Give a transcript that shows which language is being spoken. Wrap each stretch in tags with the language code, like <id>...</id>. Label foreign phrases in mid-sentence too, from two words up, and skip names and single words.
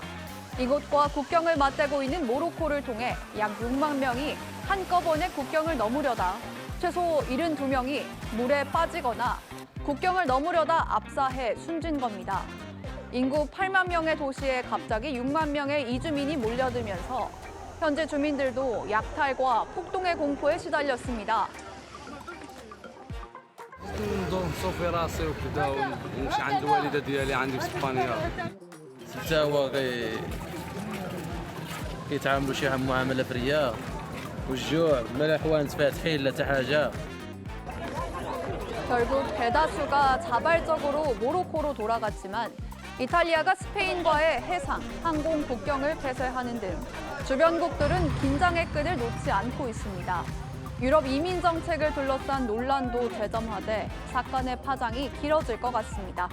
<ko>이곳과 국경을 맞대고 있는 모로코를 통해 약 6만 명이 한꺼번에 국경을 넘으려다 최소 72명이 물에 빠지거나 국경을 넘으려다 압사해 숨진 겁니다. 인구 8만 명의 도시에 갑자기 6만 명의 이주민이 몰려들면서 현지 주민들도 약탈과 폭동의 공포에 시달렸습니다.</ko> <ar>صوفي وكذا ونمشي عند الوالده ديالي عندي في اسبانيا حتى هو كيتعاملوا شي معامله فريه والجوع ما لا حوانت فاتحين لا حتى حاجه.</ar> <ko>결국 대다수가 자발적으로 모로코로 돌아갔지만 이탈리아가 스페인과의 해상, 항공 국경을 폐쇄하는 등 주변국들은 긴장의 끈을 놓지 않고 있습니다. 유럽 이민 정책을 둘러싼 논란도 재점화돼 사건의 파장이 길어질 것 같습니다.</ko>